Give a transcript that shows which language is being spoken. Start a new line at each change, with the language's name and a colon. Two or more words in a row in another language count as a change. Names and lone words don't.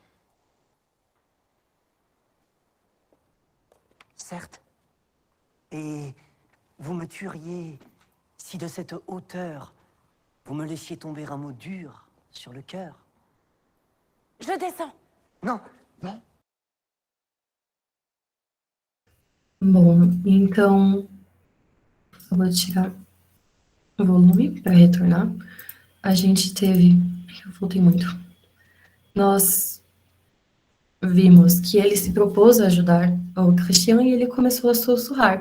French: Certes. Et vous me tueriez si de cette hauteur, vous me laissiez tomber un mot dur sur le cœur. Je descends. Non,
Portuguese: Bom, então eu vou tirar o volume para retornar. A gente teve. Eu voltei muito. Nós vimos que ele se propôs a ajudar o Christian e ele começou a sussurrar.